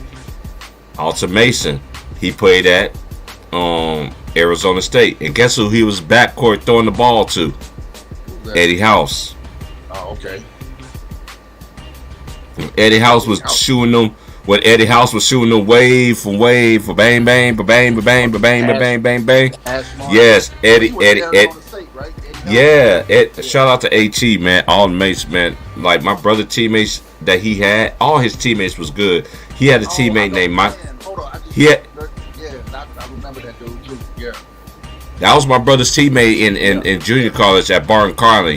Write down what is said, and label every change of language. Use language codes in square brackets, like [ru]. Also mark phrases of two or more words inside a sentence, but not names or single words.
[en] Alton Mason. He played at Arizona State. And guess who he was backcourt throwing the ball to? Eddie House. Oh, okay. Eddie House was shooting them. When Eddie House was shooting them wave for bang bang ba bang ba bang ba bang ba bang bang bang. Yes, Eddie. State, right? Yeah, shout out to AT, man. All the mates, man. Like my brother teammates that he had, all his teammates was good. He had a teammate named Mike. I remember that dude too. Yeah. That was my brother's teammate in junior college at Barton Carney.